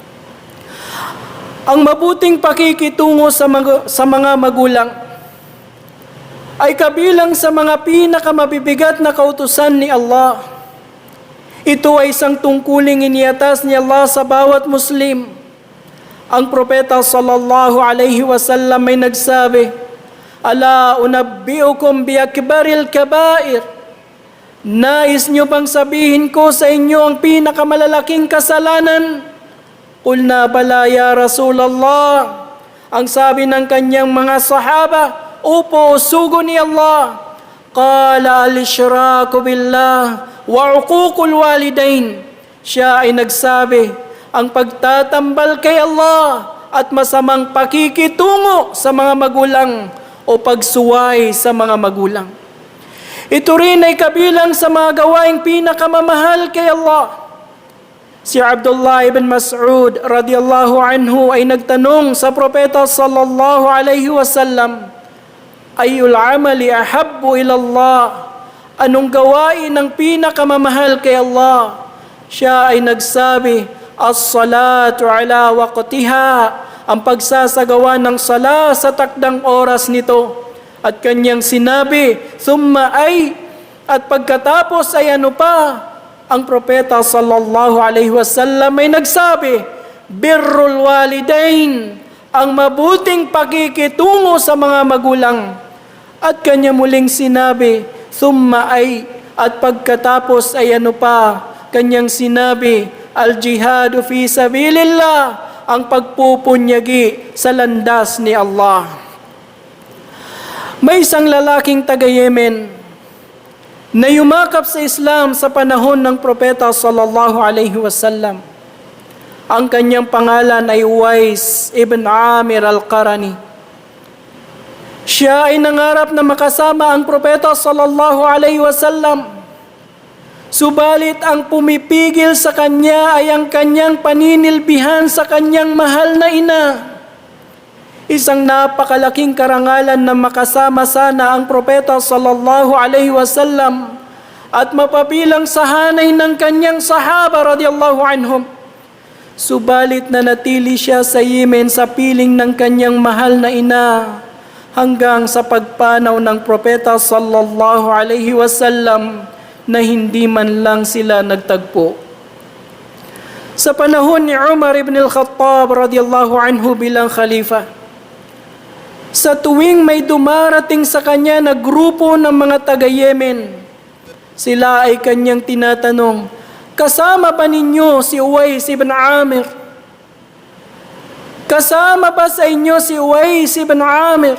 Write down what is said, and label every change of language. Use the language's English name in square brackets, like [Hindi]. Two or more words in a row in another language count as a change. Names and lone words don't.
[Filipino] Ang mabuting pakikitungo sa mga magulang ay kabilang sa mga pinakamabibigat na kautusan ni Allah. Ito ay isang tungkuling iniatas ni Allah sa bawat Muslim. Ang propeta [Arabic] صلى الله عليه وسلم [Filipino] ay nagsabi, [Arabic] ألا أنبئكم بأكبر الكبائر. [Filipino] Nais niyo bang sabihin ko sa inyo ang pinakamalalaking kasalanan? [Arabic] قلنا بلى يا رسول الله. [Filipino] Ang sabi ng kanyang mga sahaba, Opo, sugo ni Allah. [Arabic] قال الإشراك بالله وعقوق الوالدين. [Filipino] Siya ay nagsabi, ang pagtatambal kay Allah at masamang pakikitungo sa mga magulang o pagsuway sa mga magulang. Ito rin ay kabilang sa mga gawaing pinakamamahal kay Allah. Si Abdullah ibn Mas'ud [Arabic] رضي الله عنه [Filipino] ay nagtanong sa propeta [Arabic] صلى الله عليه وسلم, "أي العمل أحب إلى الله?" [Filipino] Anong gawain ang pinakamamahal kay Allah? Siya ay nagsabi, [Arabic] "الصلاة على وقتها." [Filipino] Ang pagsasagawa ng sala sa takdang oras nito. At kanyang sinabi, [Arabic] "ثم أي," [Filipino] at pagkatapos ay ano pa? Ang propeta [Arabic] صلى الله عليه وسلم [Filipino] ay nagsabi, [Arabic] "بر الوالدين," [Filipino] ang mabuting pakikitungo sa mga magulang. At kanya muling sinabi, [Arabic] "ثم أي," [Filipino] at pagkatapos ay ano pa? Kanyang sinabi, [Arabic] "الجهاد في سبيل الله," [Filipino] ang pagpupunyagi sa landas ni Allah. May isang lalaking taga-Yemen na yumakap sa Islam sa panahon ng propeta [Arabic] صلى الله عليه وسلم. [Filipino] Ang kanyang pangalan ay Uwais ibn Amir al-Qarani. Siya ay nangarap na makasama ang propeta [Arabic] صلى الله عليه وسلم. [Filipino] Subalit ang pumipigil sa kanya ay ang kanyang paninilbihan sa kanyang mahal na ina. Isang napakalaking karangalan na makasama sana ang propeta [Arabic] صلى الله عليه وسلم [Filipino] at mapabilang sa hanay ng kanyang sahaba [Arabic] رضي الله عنهم. [Filipino] Subalit nanatili siya sa Yemen sa piling ng kanyang mahal na ina hanggang sa pagpanaw ng propeta [Arabic] صلى الله عليه وسلم [Filipino] na hindi man lang sila nagtagpo. Sa panahon ni Umar ibn al-Khattab [Arabic] رضي الله عنه [Filipino] bilang khalifa, sa tuwing may dumarating sa kanya na grupo ng mga taga-Yemen, sila ay kanyang tinatanong, "Kasama ba ninyo si Uwais ibn Amir? Kasama ba sa inyo si Uwais ibn Amir?"